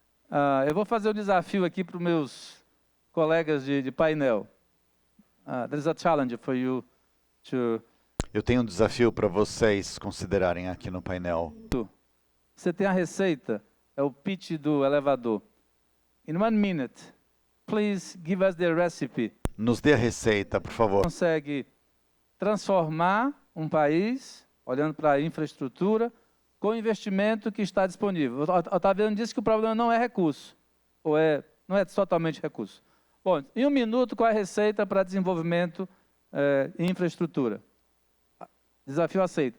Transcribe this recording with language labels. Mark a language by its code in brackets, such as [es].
[pt] Eu vou fazer um desafio aqui para os meus colegas de painel. [en] There's a challenge for you to... [pt] Eu tenho um desafio para vocês considerarem aqui no painel. Você tem a receita, é o pitch do elevador. [en] In 1 minute, please give us the recipe. [pt] Nos dê a receita, por favor. Consegue transformar um país, olhando para a infraestrutura, com o investimento que está disponível. O Otaviano disse que o problema não é recurso, não é totalmente recurso. Bom, em 1 minuto, qual é a receita para desenvolvimento em infraestrutura? Desafio aceito.